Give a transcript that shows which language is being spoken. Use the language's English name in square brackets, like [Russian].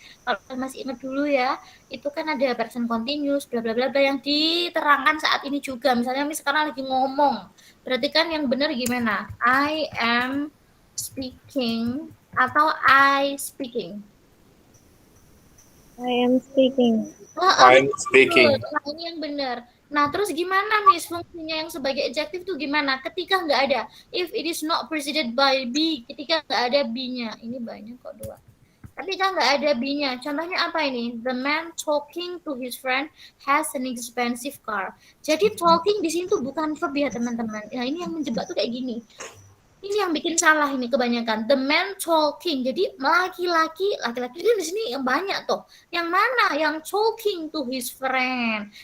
[Indonesian] Kalau masih ingat dulu ya, itu kan ada present continuous, bla bla bla bla yang diterangkan saat ini juga. Misalnya Miss sekarang lagi ngomong. Berarti kan yang benar gimana? [English] I am speaking atau I speaking. I am speaking. I'm speaking. [Indonesian] Nah, ini yang benar. Nah, terus gimana, Miss? Fungsinya yang sebagai adjective tuh gimana? Ketika nggak ada. [English] If it is not preceded by be. [Indonesian] Ketika nggak ada be-nya. Ini banyak kok 2. Tapi kan nggak ada be-nya. Contohnya apa ini? [English] The man talking to his friend has an expensive car. [Indonesian] Jadi talking di sini tuh bukan verb ya, teman-teman. Nah, ini yang menjebak tuh kayak gini. Ini yang bikin salah ini kebanyakan. [English] The man talking. [Indonesian] Jadi laki-laki di sini yang banyak tuh. Yang mana? Yang [English] talking to his friend.